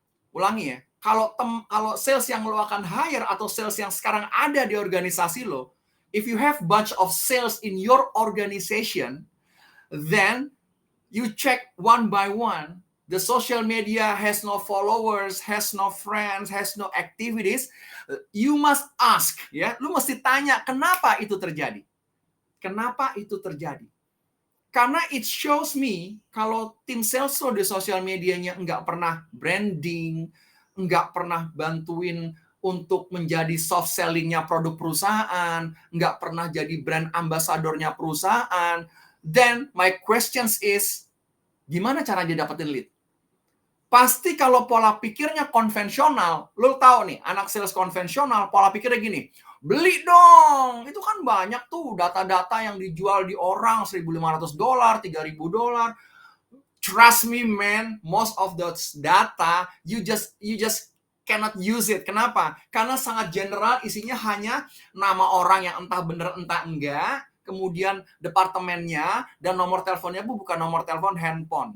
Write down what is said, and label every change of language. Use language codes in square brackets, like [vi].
[id] Ulangi ya, kalau sales yang lo akan hire atau sales yang sekarang ada di organisasi lo, [en] if you have bunch of sales in your organization, then you check one by one. The social media has no followers, has no friends, has no activities. You must ask, ya. [id] Lu mesti tanya kenapa itu terjadi. Kenapa itu terjadi? Karena [en] it shows me [id] kalau tim sales lo di sosial medianya nggak pernah branding, nggak pernah bantuin untuk menjadi soft selling-nya produk perusahaan, nggak pernah jadi brand ambassador-nya perusahaan, [en] then my questions is, [id] gimana cara dia dapetin lead? Pasti kalau pola pikirnya konvensional, lo tahu nih, anak sales konvensional, pola pikirnya gini, beli dong, itu kan banyak tuh data-data yang dijual di orang, $1.500, $3.000. [en] Trust me man, most of those data, you just cannot use it. [id] Kenapa? Karena sangat general, isinya hanya nama orang yang entah bener entah enggak, kemudian departemennya, dan nomor teleponnya bukan nomor telepon handphone.